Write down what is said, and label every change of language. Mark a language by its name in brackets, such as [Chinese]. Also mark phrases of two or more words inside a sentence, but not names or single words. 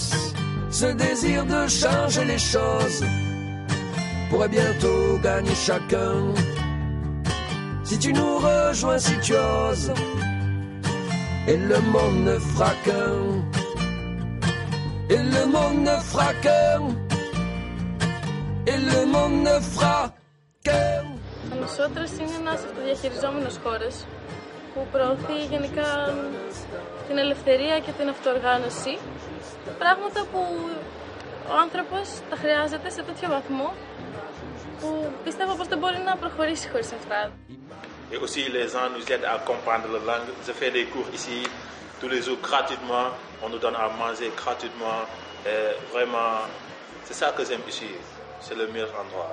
[French] Ce désir de changer les choses pourrait bientôt gagner chacun. Si tu nous rejoins, si tu oses, et le monde ne fera qu'un, et le monde ne fera qu'un, et le monde ne fera qu'un. [Greek] Ο Νησότρας είναι ένας αυτοδιαχειριζόμενος χώρος που προωθεί γενικά την ελευθερία και την αυτοοργάνωση, πράγματα που ο άνθρωπος τα χρειάζεται σε τέτοιο βαθμό που πιστεύω πως δεν μπορεί να προχωρήσει χωρίς αυτά. [French] Et aussi les gens nous aident à comprendre la langue. Je fais des cours ici tous les jours gratuitement, on nous donne à manger gratuitement. Et vraiment, c'est ça que j'aime ici, c'est le meilleur endroit.